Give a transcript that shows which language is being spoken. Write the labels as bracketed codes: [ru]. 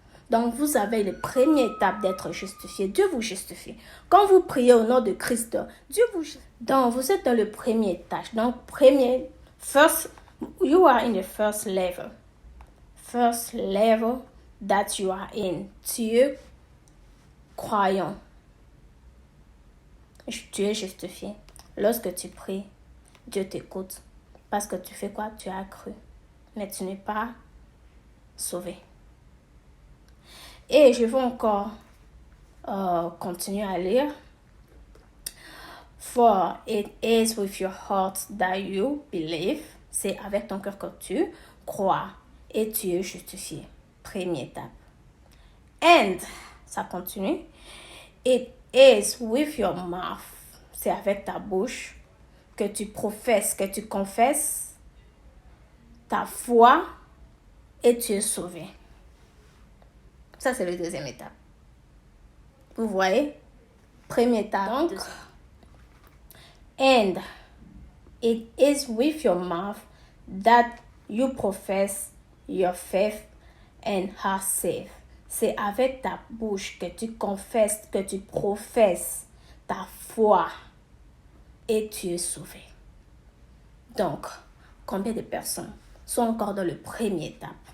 [fr] Donc, vous avez la première étape d'être justifié. Dieu vous justifie. Quand vous priez au nom de Christ, Dieu vous justifie. Donc, vous êtes dans le premier étage. [en] Donc, first, you are in the first level. First level that you are in. [fr] Tu es croyant. Tu es justifié. Lorsque tu pries, Dieu t'écoute. Parce que tu fais quoi? Tu as cru. Mais tu n'es pas sauvé. Et je vais encore continuer à lire. [en] For it is with your heart that you believe. [fr] C'est avec ton cœur que tu crois et tu es justifié. Première étape. [en] And, [fr] ça continue. [en] It is with your mouth. [fr] C'est avec ta bouche que tu professes, que tu confesses ta foi et tu es sauvé. Ça, c'est la deuxième étape. Vous voyez? Première étape. [en] Donc, and it is with your mouth that you profess your faith and are saved. [fr] C'est avec ta bouche que tu confesses, que tu professes ta foi et tu es sauvé. Donc, combien de personnes sont encore dans la première étape?